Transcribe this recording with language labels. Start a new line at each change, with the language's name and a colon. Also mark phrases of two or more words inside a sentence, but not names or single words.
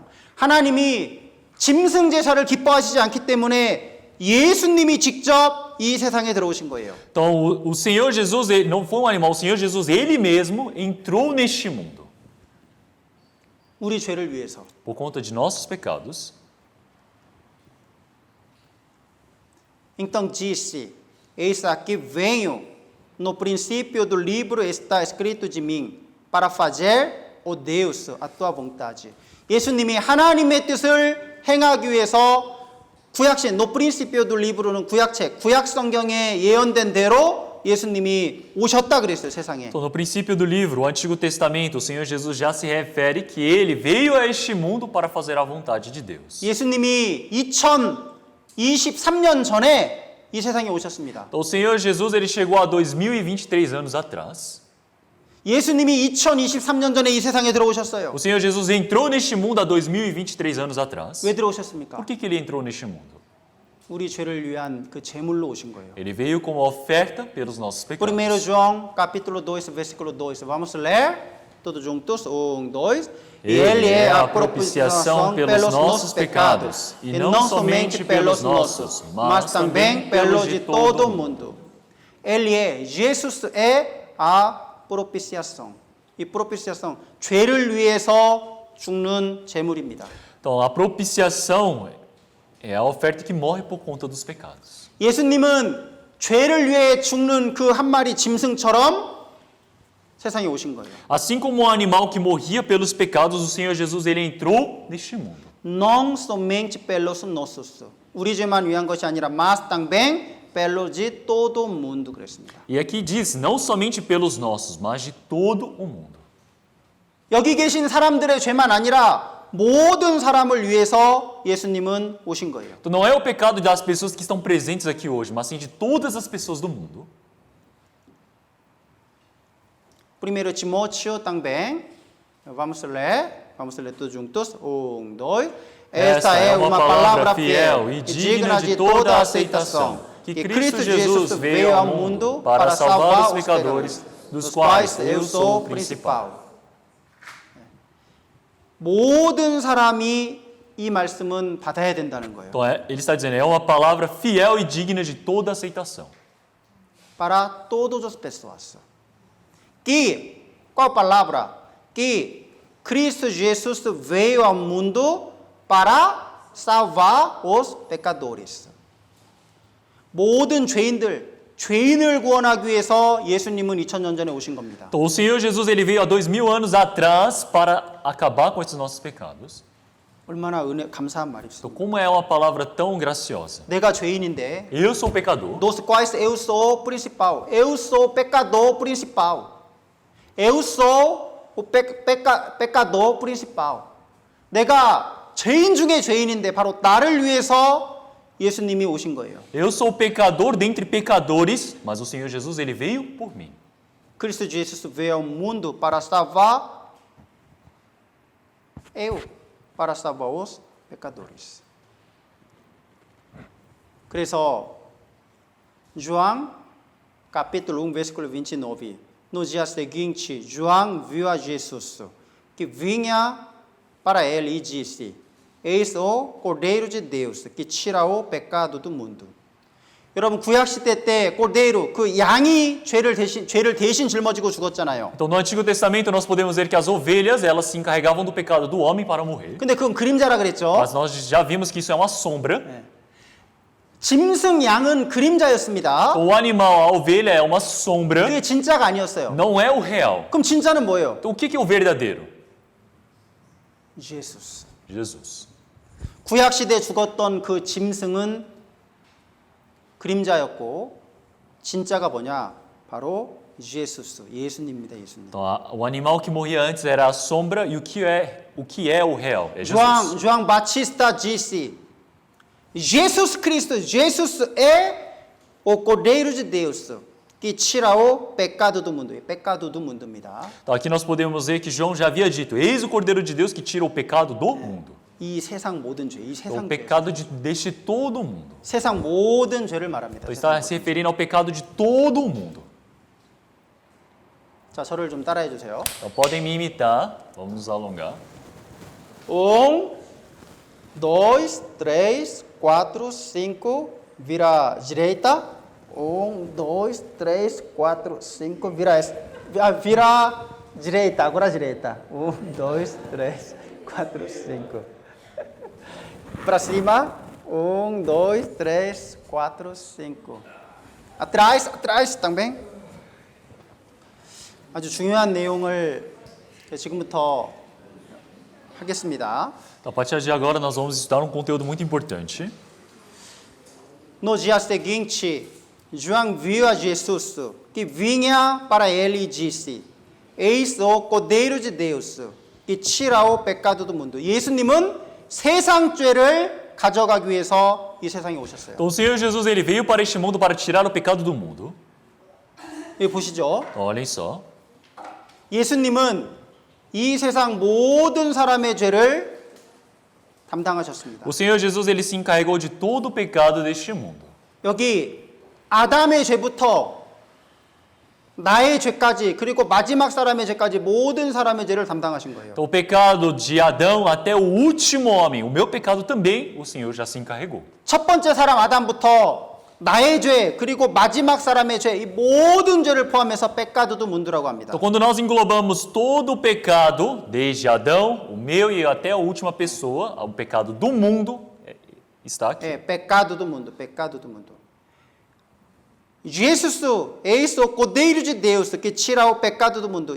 Korean: 하나님이 짐승 제사를 기뻐하시지 않기 때문에 예수님이 직접 이 세상에 들어오신 거예요.
Portuguese: Então, o Senhor Jesus, ele não foi um animal, o Senhor Jesus, ele mesmo, entrou neste mundo.
Korean: 우리 죄를 위해서.
Portuguese: Por conta de nossos pecados. Então disse, eis aqui venho, no princípio do livro está escrito de mim, para fazer, ó Deus, a tua vontade.
Korean: 예수님이 하나님의 뜻을 행하기 위해서 구약신,
Portuguese: no principio do livro
Korean: 는 구약책, 구약 성경에 예언된 대로 예수님이 오셨다 그랬어요, 세상에.
Portuguese: Então, no princípio do livro, o Antigo Testamento, o Senhor Jesus já se refere que ele veio a este mundo para fazer a vontade de Deus.
Korean: 예수님이 2023년 전에 이 세상에 오셨습니다.
Portuguese: Então, o Senhor Jesus, ele chegou há 2023 anos atrás.
Korean: 예수님이 2023년 전에 이 세상에 들어오셨어요.
Portuguese: O Senhor Jesus entrou neste mundo há 2023 anos atrás.
Korean: 왜 들어오셨습니까?
Portuguese: Por que ele entrou neste mundo?
Korean: 우리 죄를 위한 그 제물로 오신 거예요.
Portuguese: Ele veio como oferta pelos nossos pecados. 1 João, capítulo 2, versículo 2. Vamos ler todos juntos. 1, 2. Ele é a propiciação pelos nossos pecados, e não somente pelos nossos, mas também pelos de todo o mundo. Ele é, Jesus é a propiciação. 이 propiciação, 죄를 위해서 죽는 제물입니다. Então, a propiciação é a oferta que morre por conta dos pecados. 예수님은 죄를 위해 죽는 그 한 마리 짐승처럼 세상에 오신 거예요. Assim como um animal que morria pelos pecados, o Senhor Jesus, ele entrou neste mundo. não somente pelos nossos. 우리 죄만 위한 것이 아니라 mas também pelos de todo o mundo 그랬습니다. E aqui diz, não somente pelos nossos, mas de todo o mundo. 여기 계신 사람들의 죄만 아니라 모든 사람을 위해서 예수님은 오신 거예요. Então não é o pecado das pessoas que estão presentes aqui hoje, mas sim de todas as pessoas do mundo. 1 Timóteo também. Vamos ler todos juntos. 1, 2. Esta é uma palavra fiel e digna de toda a aceitação, que Cristo Jesus veio ao mundo para salvar os pecadores, dos quais eu sou o principal.
Korean: 모든 사람이 이 말씀은 받아야 된다는 거예요.
Portuguese: Então ele está dizendo, é uma palavra fiel e digna de toda aceitação. Para todas as pessoas. Qual palavra? Que Cristo Jesus veio ao mundo para salvar os pecadores.
Korean: 모든 죄인을 구원하기 위해서 예수님은 2000년 전에 오신 겁니다.
Portuguese: Então o Senhor Jesus ele veio há 2000 anos atrás para acabar com esses nossos pecados.
Korean: 얼마나 감사한 말이죠.
Portuguese: Então como é uma palavra tão graciosa?
Korean: 내가 죄인인데
Portuguese: Eu sou pecador. Dos quais eu sou principal. Eu sou pecador principal. Eu sou o pecador principal.
Korean: 내가 죄인 중에 죄인인데 바로 나를 위해서 예수님이 오신 거예요.
Portuguese: Eu sou pecador dentre pecadores, mas o Senhor Jesus ele veio por mim. Cristo Jesus veio ao mundo para salvar para salvar os pecadores.
Korean: 그래서
Portuguese: João capítulo 1 versículo 29. No dia seguinte, João viu a Jesus que vinha para ele e disse: Eis o Cordeiro de Deus que tira o pecado do mundo.
Korean: 여러분 구약 시대 때 cordeiro 그 양이 죄를 대신 짊어지고 죽었잖아요.
Portuguese: Então no Antigo Testamento nós podemos ver que as ovelhas elas se encarregavam do pecado do homem para morrer.
Korean: 근데 그건 그림자라 그랬죠.
Portuguese: Mas nós já vimos que isso é uma sombra.
Korean: 짐승 양은 그림자였습니다.
Portuguese: O animal, a ovelha é uma sombra,
Korean: 그게 진짜가 아니었어요.
Portuguese: não é o real.
Korean: 그럼 진짜는 뭐예요?
Portuguese: Então o que é o verdadeiro? Jesus. Jesus.
Korean: 구약 시대에 죽었던 그 짐승은 그림자였고 진짜가 뭐냐? 바로 예수스, 예수님입니다. 예수님.
Portuguese: Então, o animal que morria antes era a sombra e o que é o real? É Jesus. João Batista disse: Jesus Cristo, Jesus é o Cordeiro de Deus que tira o pecado do mundo. Pecado do mundo입니다. Então, aqui nós podemos ver que João já havia dito: Eis o Cordeiro de Deus que tira o pecado do mundo.
Korean: 이 세상 모든 죄, 이
Portuguese: Então,
Korean: 세상
Portuguese: o
Korean: 죄,
Portuguese: pecado deste todo o mundo.
Korean: 세상 모든 죄를 말합니다.
Portuguese: Então, está se referindo ao pecado de todo o mundo. 자, 저를 좀 따라해 주세요. Então, podem me imitar. Vamos nos alongar. 1, 2, 3, 4, 5, vira direita. 1, 2, 3, 4, 5, vira direita, agora direita. 1, 2, 3, 4, 5. Para cima. 1, 2, 3, 4, 5. Atrás também.
Korean: 아주 중요한 내용을 지금부터 하겠습니다.
Portuguese: Então, a partir de agora, nós vamos estudar um conteúdo muito importante. No dia seguinte, João viu a Jesus que vinha para ele e disse: Eis o Cordeiro de Deus que tira o pecado do mundo.
Korean: 예수님은 세상 죄를 가져가기 위해서 이 세상에 오셨어요.
Portuguese: Então, o Senhor Jesus ele veio para este mundo para tirar o pecado do mundo.
Korean: 여기 보시죠.
Portuguese: Então, olhem só.
Korean: 예수님은 이 세상 모든 사람의 죄를 담당하셨습니다.
Portuguese: O Senhor Jesus ele se encarregou de todo o pecado deste mundo.
Korean: 여기 아담의 죄부터 나의 죄까지 그리고 마지막 사람의 죄까지 모든 사람의 죄를 담당하신 거예요.
Portuguese: Então, o pecado de Adão até o último homem, o meu pecado também, o Senhor já se encarregou.
Korean: 첫 번째 사람 아담부터 나의 죄 그리고 마지막 사람의 죄 이 모든 죄를 포함해서
Portuguese: pecado mundo
Korean: 라고 합니다.
Portuguese: Então, quando nós englobamos todo o pecado, desde Adão, o meu e até a última pessoa, o pecado do mundo, está aqui. pecado do mundo. Jesus, eis o Cordeiro de Deus que tira o pecado do mundo.